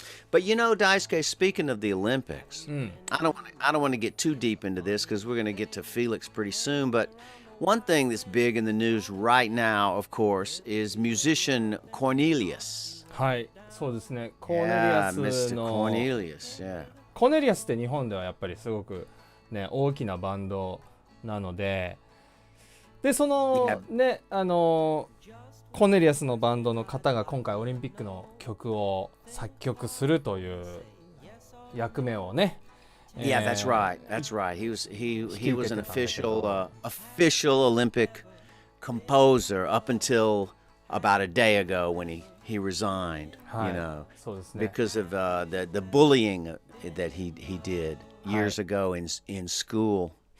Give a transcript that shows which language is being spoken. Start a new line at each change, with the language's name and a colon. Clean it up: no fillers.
English: But Daisuke, speaking of the Olympics, I don't want to get too deep into this because we're going to get to Felix pretty soon, but one thing that's big in the news right now, of course, is musician Cornelius.
Japanese: はい、そうですね。コーネリアスの
English: Mr. Cornelius, yeah.
Japanese: コーネリアスって日本ではやっぱりすごくね大きなバンドなので、そのねコーネリアスのバンドの方が今回オリンピックの曲を作曲するという役目をね。
English: Yeah, that's right. He was an official Olympic composer up until about a day ago when he he resigned, you know,
Japanese: そうですね。
English: because of the bullying that he did years ago in school.